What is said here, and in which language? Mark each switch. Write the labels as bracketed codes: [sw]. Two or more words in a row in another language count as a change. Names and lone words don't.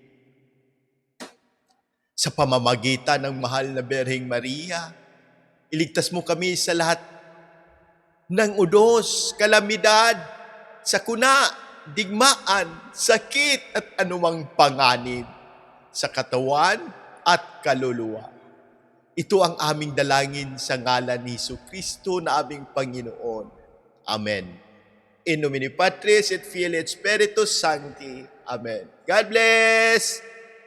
[tl] Sa pamamagitan ng mahal na Berheng Maria, iligtas mo kami sa lahat ng udos, kalamidad, sakuna, digmaan, sakit at anumang panganib sa katawan at kaluluwa. Ito ang aming dalangin sa ngalan ni Jesucristo na aming Panginoon. Amen. [la] In nomine Patris et Filii et Spiritus Sancti. [en] Amen. God bless!